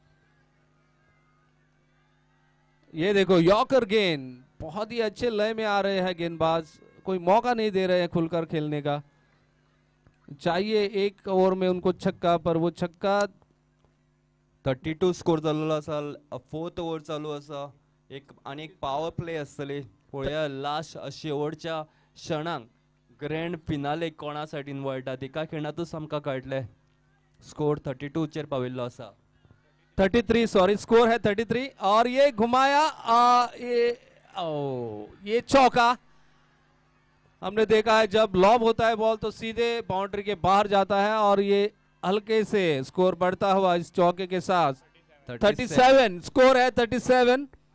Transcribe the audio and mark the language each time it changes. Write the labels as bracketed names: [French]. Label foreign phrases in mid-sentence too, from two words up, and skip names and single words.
[Hindi] ये देखो यॉर्कर गेंद, बहुत ही अच्छे लय में आ रहे हैं गेंदबाज, कोई मौका नहीं दे रहे हैं खुलकर खेलने का। चाहिए एक ओवर में उनको छक्का, पर वो छक्का [Konkani] 32 स्कोर जाल्लो आसा. 4th ओवर चालू आसा. एक [English] power play [Konkani] आसतली. पळया लास्ट शेवटच्या क्षणांक [English] grand finale [Konkani] कोणा सायडीन वळटा तिका खिणातूच आमकां कळटलें. स्कोर 32 चेर पाविल्लो आसा. [Hindi] 33, सॉरी, स्कोर है 33, और ये घुमाया, ये चौका। हमने देखा है जब लॉब होता है बॉल तो सीधे बाउंड्री के बाहर जाता है, और ये हल्के से स्कोर बढ़ता हुआ इस चौके के साथ 37 स्कोर है 37।